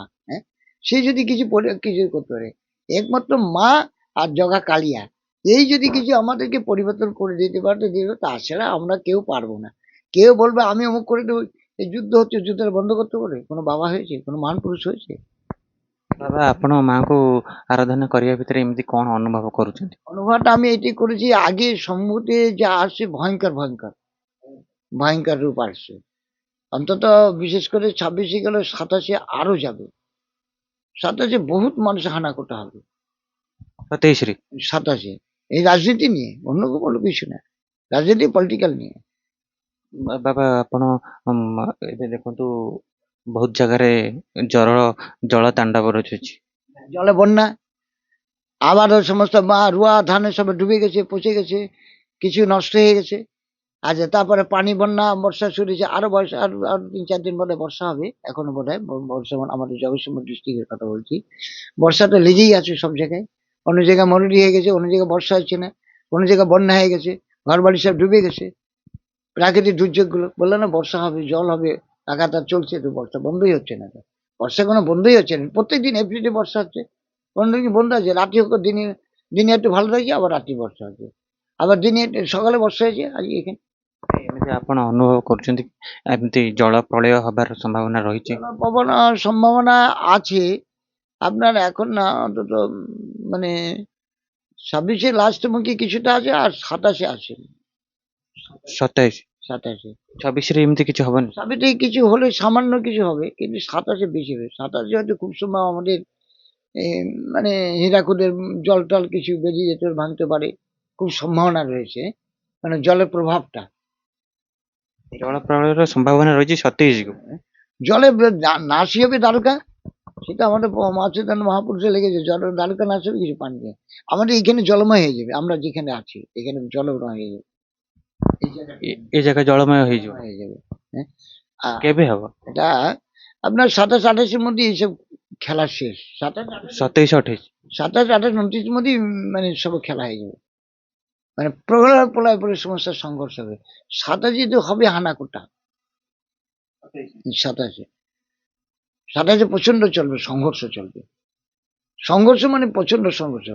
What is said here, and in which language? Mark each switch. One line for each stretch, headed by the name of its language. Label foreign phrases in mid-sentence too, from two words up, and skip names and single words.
Bangla: হ্যাঁ, সে যদি কিছু কিছু করতে পারে, একমাত্র মা আর জগা কালিয়া, এই যদি কিছু আমাদেরকে পরিবর্তন করে দিতে পারে, তাছাড়া আমরা কেউ পারবো না। কেউ বলবে আমি অমুক করে দেবো। এই যুদ্ধ হচ্ছে, যুদ্ধটা বন্ধ করতে পারে কোনো বাবা হয়েছে, কোনো মান পুরুষ হয়েছে?
Odia: ବାବା ଆପଣ ମାଙ୍କୁ ଆରାଧନା କରିବା ଭିତରେ ଏମିତି କଣ ଅନୁଭବ କରୁଛନ୍ତି?
Bangla: অনুভবটা আমি এটাই করেছি, আগে সম্মুখে যা আসছে ভয়ঙ্কর ভয়ঙ্কর ভয়ঙ্কর রূপ আসছে। অন্তত বিশেষ করে 26 গেল, 27 আরো যাবে। 27 বহুত মানুষ হানা করতে হবে।
Odia: ସତେଇଶରେ
Bangla: 27 এই ରାଜନୀତି নিয়ে অন্য কোনো কিছু না, রাজনীতি পলিটিক্যাল নিয়ে।
Odia: ବାବା ଆପଣ ଏବେ ଦେଖନ୍ତୁ ବହୁତ ଜାଗାରେ ଜଳ ତାଣ୍ଡବ ରଚୁଛି।
Bangla: জলে বন্যা, আবার ওই সমস্ত রুয়া ধানে সব ডুবে গেছে, পচে গেছে, কিছু নষ্ট হয়ে গেছে। আচ্ছা, তারপরে পানি বন্যা, বর্ষা শুরু হয়েছে, আরো বর্ষা, আর 3-4 দিন পরে বর্ষা হবে এখনো বোধ হয়। বর্ষা আমাদের জগৎসিংপুর ডিস্ট্রিক্টের কথা বলছি। বর্ষাটা লেগেই আছে সব জায়গায়, অন্য জায়গায় মরুডি হয়ে গেছে, অন্য জায়গায় বর্ষা হচ্ছে না, অন্য জায়গায় বন্যা হয়ে গেছে, ঘর বাড়ি সব ডুবে গেছে। প্রাকৃতিক দুর্যোগগুলো বললো না বর্ষা হবে, জল হবে, লাগাতার চলছে, তো বর্ষা বন্ধই হচ্ছে না। তো বর্ষা কোনো বন্ধই হচ্ছে না, প্রত্যেকদিন এভরিডে বর্ষা হচ্ছে, কোনো দিন বন্ধ আছে। রাতে হোক, দিনে দিনে একটু ভালো থাকছে, আবার রাতে বর্ষা হচ্ছে, আবার দিনে সকালে বর্ষা হয়েছে আজকে এখানে।
Odia: ଏମିତି ଆପଣ ଅନୁଭବ କରୁଛନ୍ତି କି ଏମିତି ଜଳ ପ୍ରଳୟ ହବାର ସମ୍ଭାବନା ରହିଛି?
Bangla: পবন সম্ভাবনা আছে আপনার এখন না, অন্তত মানে 26-এ লাস্ট মুখে কিছুটা আছে, আর 27-এ আছে, 27 27-এ।
Odia: 26ରେ ଏମିତି କିଛି ହବନି?
Bangla: 27-এ কিছু হলে সামান্য কিছু হবে, কিন্তু 27-এ বেশি হবে। 27-এ হয়তো খুব সম্ভব আমাদের মানে হীরাকুদের জল টল কিছু বেরিয়ে যেতে ভাঙতে পারে, খুব সম্ভাবনা রয়েছে, মানে জলের প্রভাবটা।
Odia: ଜଳ ପ୍ରଳୟର ସମ୍ଭାବନା ରହିଛି 27କୁ।
Bangla: জলে নাশি হবে দ্বারকা, সেটা আমাদের মাতৃদান মহাপুরুষে লেগেছে। জল দ্বারকা নাশ হবে কিছু পানি দিয়ে, আমাদের এখানে জলময় হয়ে যাবে, আমরা যেখানে আছি এখানে জলময় হয়ে যাবে, এই জায়গাটা
Odia: ଏ ଜାଗା ଜଳମୟ ହେଇଯିବ।
Bangla: জলময় হয়ে যাবে। হ্যাঁ, আর
Odia: କେବେ ହବ?
Bangla: এটা আপনার 27-28-এর মধ্যে এইসব খেলা শেষ। 27 28 27-28-29-এর মধ্যেই মানে সব খেলা হয়ে যাবে, মানে প্রলয় প্রলয় পরে সমস্যার সংঘর্ষ হবে। 27-এ তো হবে হানাকোটা, 27-এ প্রচন্ড চলবে, সংঘর্ষ চলবে, সংঘর্ষ মানে প্রচন্ড সংঘর্ষ।